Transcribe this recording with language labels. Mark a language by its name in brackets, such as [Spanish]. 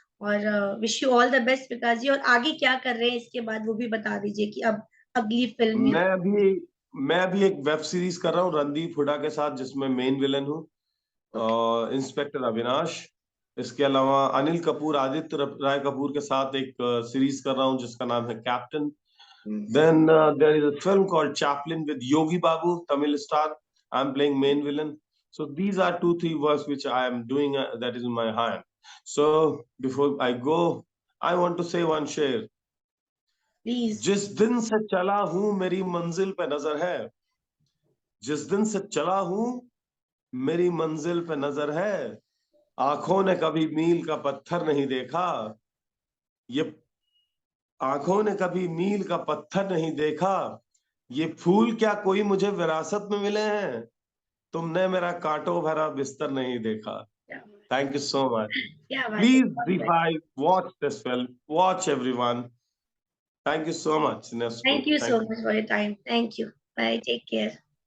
[Hindi] और [English] wish you all the best [Hindi] विकास जी। और आगे क्या कर रहे हैं इसके बाद वो भी बता दीजिए कि अब अगली फिल्म। मैं अभी एक वेब सीरीज कर रहा हूँ रणदीप हुड्डा के साथ, जिसमें मेन विलन हूँ, इंस्पेक्टर अविनाश। इसके अलावा अनिल कपूर, आदित्य राय कपूर के साथ एक सीरीज कर रहा हूँ जिसका नाम है captain. [English] Then there is a film called Chaplin with Yogi Babu, Tamil star. I'm playing main villain. So these are 2-3 works which I am doing, that is in my hand. So before I go, I want to say one share. Please. [Hindi] जिस दिन से चला हूं मेरी मंजिल पे नजर है, जिस दिन से चला हूं मेरी मंजिल पे नजर है, आंखों ने कभी मील का पत्थर नहीं देखा, ये आंखों ने कभी मील का पत्थर नहीं देखा, ये फूल क्या कोई मुझे विरासत में मिले हैं, तुमने मेरा कांटों भरा बिस्तर नहीं देखा। [English] Thank you so much. Please ZEE5, watch this film, watch everyone. Thank you so much. Thank you so much for your time. Thank you. Bye. Take care.